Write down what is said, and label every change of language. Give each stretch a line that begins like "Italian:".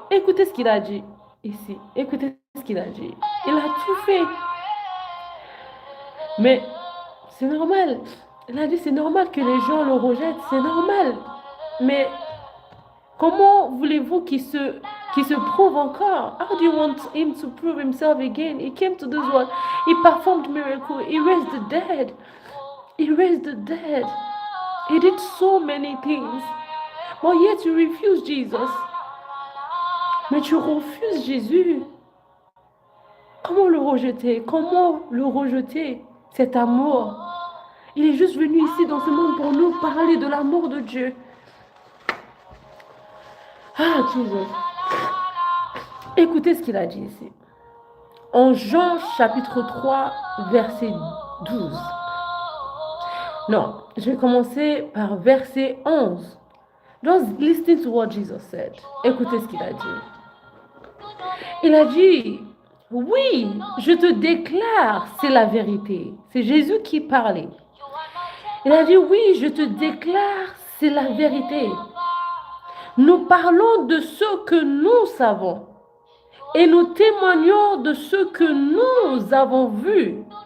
French: Écoutez ce qu'il a dit ici. Écoutez ce qu'il a dit. Il a tout fait. Mais c'est normal. Il a dit c'est normal que les gens le rejettent. C'est normal. Mais comment voulez-vous qu'il se prouve encore?
English: How do you want him to prove himself again? He came to this world. He performed miracles. He raised the dead. He raised the dead. He did so many things. But yet you refuse Jesus.
French: Mais tu refuses Jésus. Comment le rejeter? Comment le rejeter? Cet amour. Il est juste venu ici dans ce monde pour nous parler de l'amour de Dieu. Ah, Jésus. Écoutez ce qu'il a dit ici. En Jean chapitre 3, verset 12. Non, je vais commencer par verset 11.
English: Just listen to what Jesus said.
French: Écoutez ce qu'il a dit. Il a dit, oui, je te déclare, c'est la vérité. C'est Jésus qui parlait. Il a dit, oui, je te déclare, c'est la vérité. Nous parlons de ce que nous savons et nous témoignons de ce que nous avons vu.